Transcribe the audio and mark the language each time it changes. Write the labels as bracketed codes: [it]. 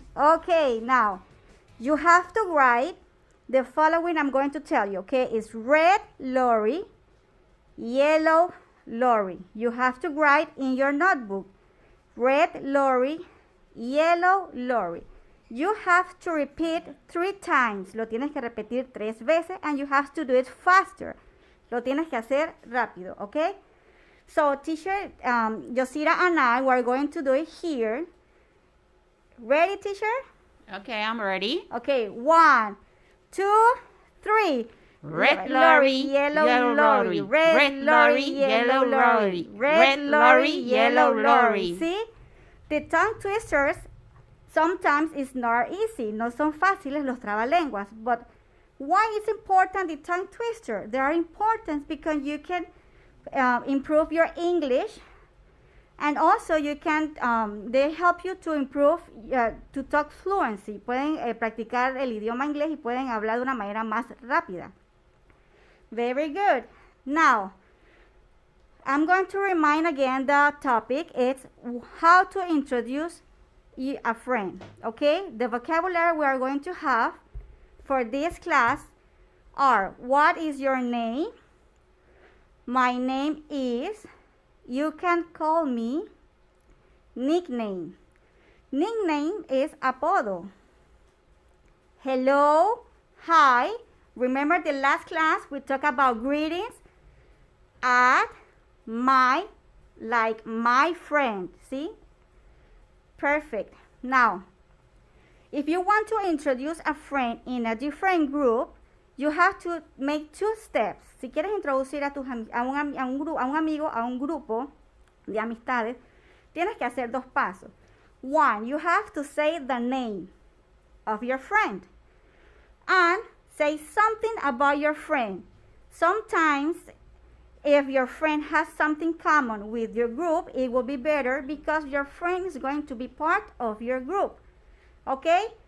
[en] Okay, now you have to write the following I'm going to tell you. Okay, it's red lorry, yellow lorry. You have to write in your notebook. Red lorry, yellow lorry. You have to repeat 3 times. [es] Lo tienes que repetir 3 veces [en] and you have to do it faster. [es] Lo tienes que hacer rápido, okay? [en] So, teacher, Yosira and I were going to do it here. Ready, teacher? Okay, I'm ready. Okay, 1, 2, 3. Red lorry, yellow lorry. Red lorry, yellow lorry. Red lorry, yellow lorry. See? The tongue twisters sometimes is not easy. [es] No son fáciles los trabalenguas. [en] But why is important the tongue twister? They are important because you can improve your English, and also you can they help you to improve to talk fluency. [es] Pueden practicar el idioma inglés y pueden hablar de una manera más rápida. [en] Very good. Now, I'm going to remind again the topic. It's how to introduce a friend. Okay, the vocabulary we are going to have for this class are: what is your name? My name is. You can call me. Nickname. Nickname is apodo. Hello, hi. Remember the last class we talked about greetings? At, my, like my friend. See? Perfect. Now, if you want to introduce a friend in a different group, you have to make 2 steps. [es] Si quieres introducir a un amigo a un grupo de amistades, tienes que hacer 2 pasos. [en] 1, you have to say the name of your friend and say something about your friend. Sometimes, if your friend has something common with your group, it will be better because your friend is going to be part of your group. Okay?